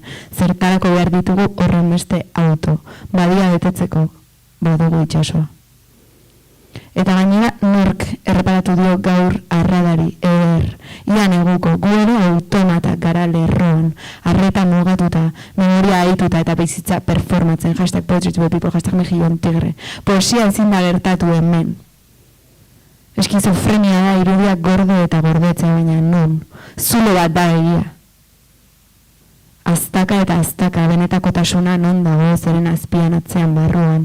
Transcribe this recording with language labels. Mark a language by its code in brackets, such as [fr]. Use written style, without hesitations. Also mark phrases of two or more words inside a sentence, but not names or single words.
[eu] Zertarako behar ditugu horren beste auto, badia betetzeko, badugu itsasoa. Eta gainera nork erreparatu dio gaur arradari, ia neguko, gu ere automata gara lerroan, arreta mugatuta, memoria aituta eta bizitza performatzen, [en] hashtag poetry to the people, hashtag [es] mejillon tigre. [eu] Poesia ezin da gertatu hemen. Eskizofrenia da irudiak gordo eta gordetzea, baina non, zulo bat da egia. Aztaka eta aztaka, benetakotasuna non dago zeren azpian atzean barruan.